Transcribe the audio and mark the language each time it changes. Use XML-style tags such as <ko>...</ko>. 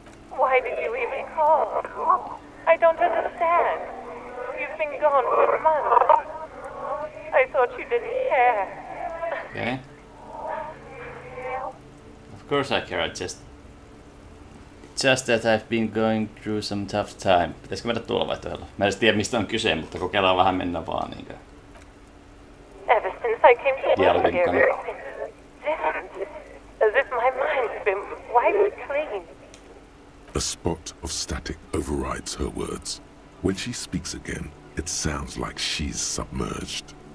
<en>Why did you even call? I don't understand. You've been gone for months. I thought you didn't care. Okay. Of course I care, just that I've been going through some tough time.</en> <fi>Pitäisikö mennä tuolla vaihtoehdolla? Mä en edes tiedä mistä on kyse, mutta kokeillaan vähän mennä vaan niinkö.</fi> <en>Ever since I came to work here, it's different. As if my mind's been wiped clean. A spot of static overrides her words. When she speaks again, it sounds like she's submerged.</en>